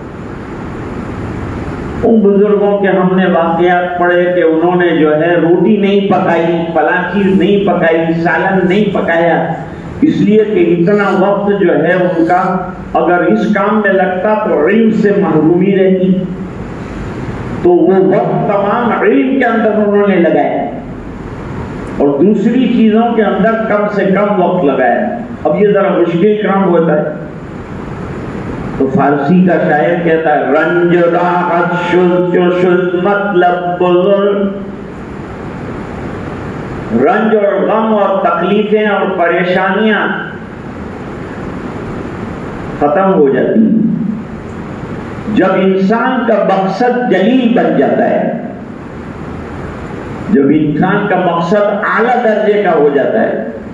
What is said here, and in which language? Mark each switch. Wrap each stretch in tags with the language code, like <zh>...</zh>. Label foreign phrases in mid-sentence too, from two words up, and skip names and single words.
<ur>ان بزرگوں کے ہم نے واقعات پڑھے کہ انہوں نے جو ہے روٹی نہیں پکائی, فلاں چیز نہیں پکائی, سالن نہیں پکایا, اس لیے کہ اتنا وقت جو ہے ان کا اگر اس کام میں لگتا تو علم سے محرومی رہتی. تو وہ وقت تمام علم کے اندر انہوں نے لگایا اور دوسری چیزوں کے اندر کم سے کم وقت لگایا. اب یہ ذرا مشکل کام ہوتا ہے، تو فارسی کا شاعر کہتا ہے</ur> <fa>رنج راحت شد مطلب بزرگ،</fa> <ur>رنج اور غم اور تکلیفیں اور پریشانیاں ختم ہو جاتی ہیں جب انسان کا مقصد جلیل بن جاتا ہے، جب انسان کا مقصد اعلیٰ درجے کا ہو جاتا ہے۔</ur>